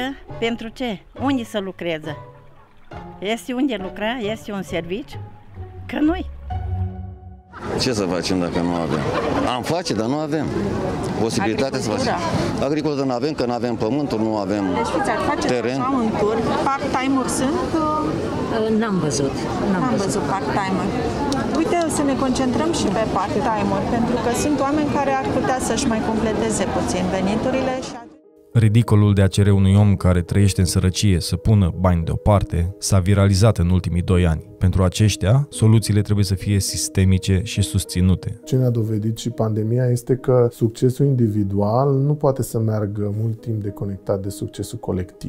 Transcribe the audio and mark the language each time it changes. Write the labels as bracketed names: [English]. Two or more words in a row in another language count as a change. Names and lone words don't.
[Romanian] Pentru ce? Unde să lucreze? Este unde lucra? Este un serviciu? Că nu-i. Ce să facem dacă nu avem? Am face, dar nu avem posibilitatea să facem. Agricultură nu avem, că nu avem pământul, nu avem teren. Așa un tur. Part-time-uri sunt? N-am văzut. N-am văzut part-time-uri. Uite, să ne concentrăm și pe part-time-uri, pentru că sunt oameni care ar putea să-și mai completeze puțin veniturile și Ridicolul de a cere unui om care trăiește în sărăcie să pună bani deoparte s-a viralizat în ultimii 2 ani. Pentru aceștia, soluțiile trebuie să fie sistemice și susținute. Ce ne-a dovedit și pandemia este că succesul individual nu poate să meargă mult timp deconectat de succesul colectiv.